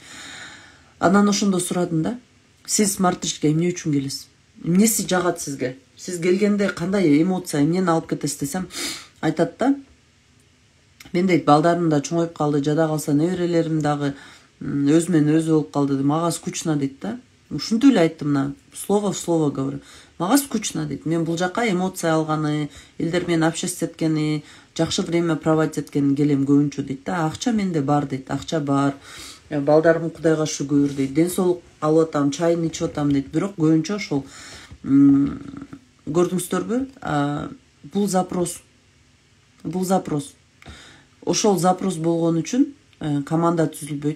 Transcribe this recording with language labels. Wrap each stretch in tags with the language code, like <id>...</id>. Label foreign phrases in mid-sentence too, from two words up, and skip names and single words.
<ky>Анан ошондо сурадым да, сиз смарт ишке эмне үчүн келесиз? Эмнеси жагат сизге? Сиз келгенде кандай эмоция, эмнени алып кетесиз десем, айтат да, мен дейт балдарым да чоңоюп калды, жада калса неберелерим дагы өз менен өзү болуп калды, мага скучно дейт да. Ушинтип эле айттым, мына</ky> <ru>слово в слово говорю.</ru> <ky>Мага скучно дейт. Мен бул жака эмоция алганы, элдер менен общаться эткени, жакшы</ky> <ru>время проводить</ru> <ky>эткени келем көбүнчө дейт да. Акча менде бар дейт, акча бар. Балдарым Кудайга шүгүр дейт. Ден соолук алып атам, чайын ичип атам дейт. Бирок көбүнчө ошол көрдүңүздөрбү? Бул запрос. Ошол запрос болгон үчүн команда түзүлбөйт.</ky>